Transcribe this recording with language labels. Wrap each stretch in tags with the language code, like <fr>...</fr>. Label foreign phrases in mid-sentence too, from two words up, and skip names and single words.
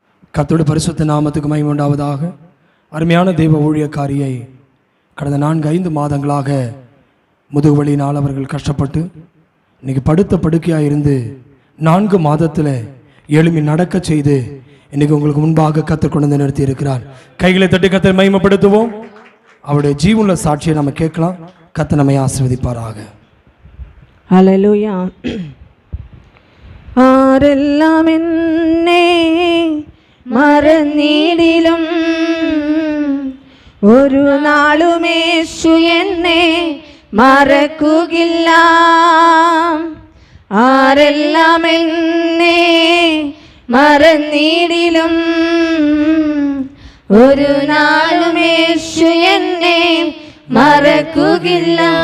<ta>கர்த்தருடைய பரிசுத்த நாமத்துக்கு மகிமை உண்டாவதாக. அருமையான தெய்வ ஊழியக்காரியை கடந்த 4-5 மாதங்களாக முதுகுவலியினால் அவர்கள் கஷ்டப்பட்டு இன்றைக்கி படுத்த படுக்கையாக இருந்து 4 மாதத்தில் எழுமி நடக்க செய்து இன்றைக்கி உங்களுக்கு முன்பாக கர்த்தர் கொண்டு வந்து நிறுத்தி இருக்கிறார். கைகளை தட்டி கர்த்தரை மகிமைப்படுத்துவோம். அவருடைய ஜீவனுள்ள சாட்சியை நம்ம கேட்கலாம். கர்த்தர் நம்மை ஆசீர்வதிப்பாராக. ஹல்லேலூயா.</ta> <ml>ആരെല്ലാം എന്നെ മറന്നിടിലും ഒരു നാളും യേശു എന്നെ മറക്കുകയില്ല. ആരെല്ലാം എന്നെ മറന്നിടിലും ഒരു നാളും യേശു എന്നെ മറക്കുകയില്ല.</ml>